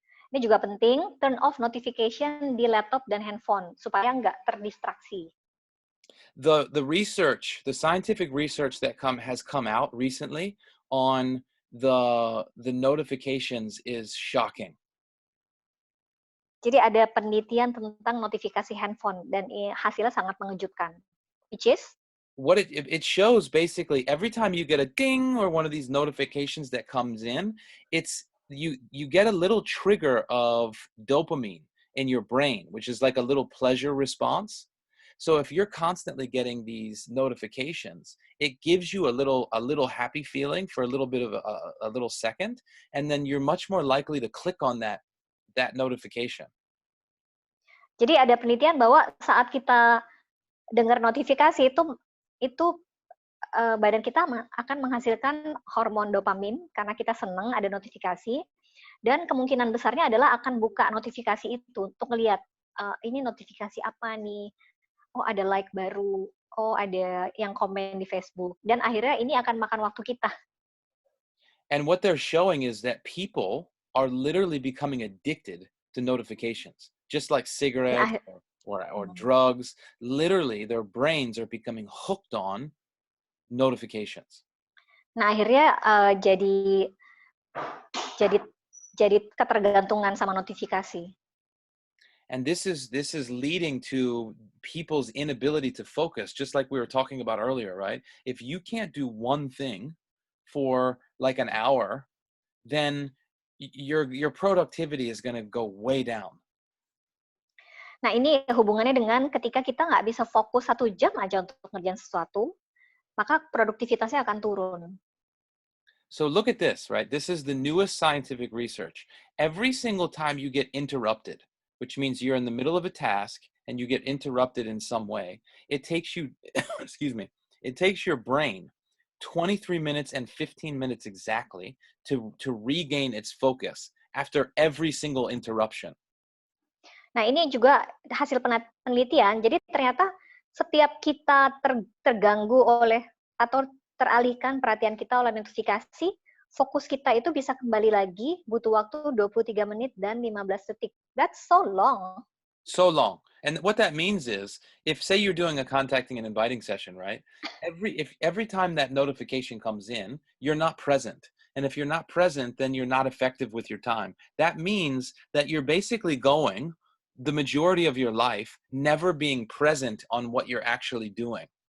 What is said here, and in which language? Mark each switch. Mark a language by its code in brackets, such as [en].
[id] Ini juga penting, [en] turn off notification [id] di laptop dan handphone, supaya nggak terdistraksi. [en] The scientific research that has come out recently on the notifications is shocking. [id] Jadi ada penelitian tentang notifikasi handphone dan hasilnya sangat mengejutkan. [en] Which is what it shows basically every time you get a ding or one of these notifications that comes in, it's you get a little trigger of dopamine in your brain, which is like a little pleasure response. So if you're constantly getting these notifications, it gives you a little happy feeling for a little bit of a little second, and then you're much more likely to click on that notification. [id] Jadi ada penelitian bahwa saat kita dengar notifikasi itu badan kita akan menghasilkan hormon dopamin karena kita senang ada notifikasi, dan kemungkinan besarnya adalah akan buka notifikasi itu untuk melihat ini notifikasi apa nih, oh ada like baru, oh ada yang komen di Facebook, dan akhirnya ini akan makan waktu kita. [en] And what they're showing is that people are literally becoming addicted to notifications, just like cigarettes or drugs. Literally, their brains are becoming hooked on notifications. [id] Nah, akhirnya jadi ketergantungan sama notifikasi. [en] And this is leading to people's inability to focus, just like we were talking about earlier, right? If you can't do one thing for like an hour, then your productivity is going to go way down. [id] Nah, ini hubungannya dengan ketika kita nggak bisa fokus 1 jam aja untuk ngerjain sesuatu, maka produktivitasnya akan turun. [en] So look at this, right? This is the newest scientific research. Every single time you get interrupted, which means you're in the middle of a task and you get interrupted in some way, it takes you, it takes your brain 23 minutes and 15 minutes exactly to regain its focus after every single interruption. [id] Nah, ini juga hasil penelitian. Jadi ternyata setiap kita terganggu oleh atau teralihkan perhatian kita oleh notifikasi, fokus kita itu bisa kembali lagi butuh waktu 23 menit dan 15 detik. [en] That's so long. So long. And what that means is, if say you're doing a contacting and inviting session, right? Every time that notification comes in, you're not present. And if you're not present, then you're not effective with your time. That means that you're basically going the majority of your life never being present on what you're actually doing.